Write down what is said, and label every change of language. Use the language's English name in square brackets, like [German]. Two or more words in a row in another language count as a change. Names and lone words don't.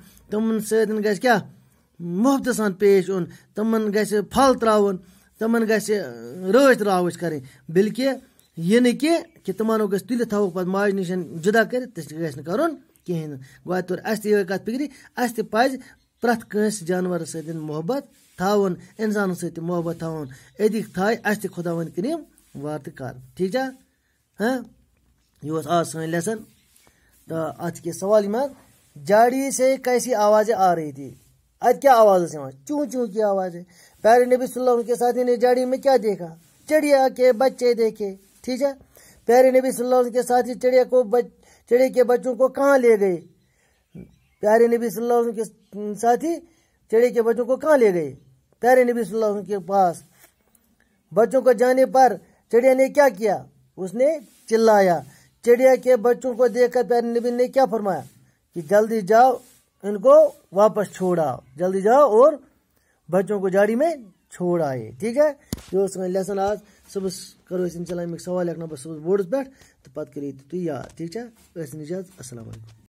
[Kashmiri] تمن سۭتۍ گژھِ کیٛاہ محبتہٕ سان پیش یُن تمن گژھِ پھل ترٛاوُن تمن گژھِ رٲچھ راوٕچھ کَرٕنۍ بلکہِ یہِ نہٕ کہِ تِمن گژھِ تُلِتھ تھاوُکھ پَتہٕ ماجہِ نِش جُدا کٔرِتھ تہِ گژھِ نہٕ کَرُن کِہیٖنۍ نہٕ گوٚو اَتہِ توٚر اَسہِ تہِ یِہوٚے کَتھ فِکرِ اَسہِ تہِ پَزِ پرٛٮ۪تھ کٲنٛسہِ جانوَرَس سۭتۍ محبت تھاوُن اِنسانَس سۭتۍ تہِ محبت تھاوُن أتی تھایہِ اَسہِ تہِ خۄداوند کریٖم وارٕ تہٕ کارٕ ٹھیٖک چھا یہ اوس آز سٲنۍ لیسن تہٕ اَتھ کینٛہہ سوال یِم حظ [Urdu] جاڑی سے کیسی آوازیں آ رہی تھی [Kashmiri] اتہِ کیا آواز ٲس یِوان [Urdu] چوں چوں کی آواز ہے پیارے نبی صلی اللہ علیہ وسلم کے ساتھی نے جاڑی میں کیا دیکھا چڑیا کے بچے دیکھے ٹھیک ہے پیارے نبی صلی اللہ علیہ وسلم کے ساتھی چڑیا کے بچوں کو کہاں لے گئے پیارے نبی صلی اللہ علیہ وسلم کے ساتھی چڑیا کے بچوں کو کہاں لے گئے پیارے نبی صلی اللہ علیہ وسلم کے پاس بچوں کو جانے پر چڑیا نے کیا کیا اس نے چلایا چڑیا کے بچوں کو دیکھ کر پیارے نبی نے کیا فرمایا کہ جلدی جاؤ ان کو واپس چھوڑ آؤ جلدی جاؤ اور بچوں کو جاڑی میں چھوڑ آئے ٹھیک ہے یہ سن لیسن آج صبح کرو انشاء اللہ [Kashmiri] امیک سوال ہیٚکہٕ بہٕ صبح بورڈس پٮ۪ٹھ تہٕ پتہٕ کٔرِو تُہۍ یاد ٹھیک چھا ٲسِن اِجازت [Urdu] السلام علیکم